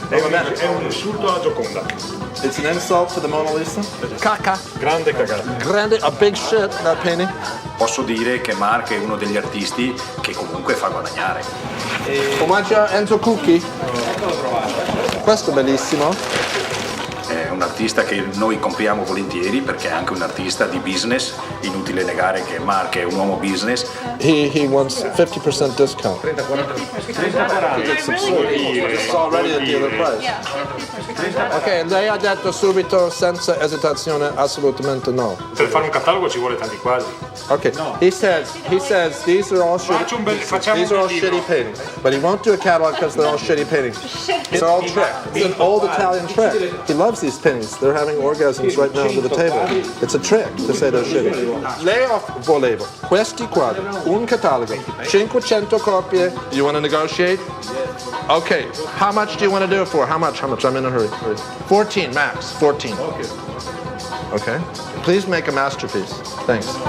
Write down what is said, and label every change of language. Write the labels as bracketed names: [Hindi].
[Italian] È un insulto alla Gioconda. [English] It's an insult to the Mona Lisa. Caca. [Italian] Grande cagata. [English] Grande, a big shit, that painting. [Italian] Posso dire che Mark è uno degli artisti che comunque fa guadagnare. Omaggio a Enzo Cucchi. Questo è bellissimo. È un artista che noi compriamo volentieri perché è anche un artista di business. Inutile negare che Mark è un uomo business. [English] He wants 50% discount. 30-40. It's already a dealer price. [Italian] Ok, lei ha detto subito senza esitazione assolutamente no. Per fare un catalogo ci vuole tanti quadri. [English] Okay, he says these are all shitty paintings, but he won't do a catalog because they're all shitty paintings. It's all trick. It's an old Italian trick. He loves these paintings. They're having orgasms right now under the table. It's a trick to say they're shitty. [Italian] Lei volevo questi quadri, un catalogo, 500 copie. [English] You want to negotiate? Okay, how much do you want to do it for? How much? I'm in a hurry. 14 max. 14. Okay. Please make a masterpiece. Thanks.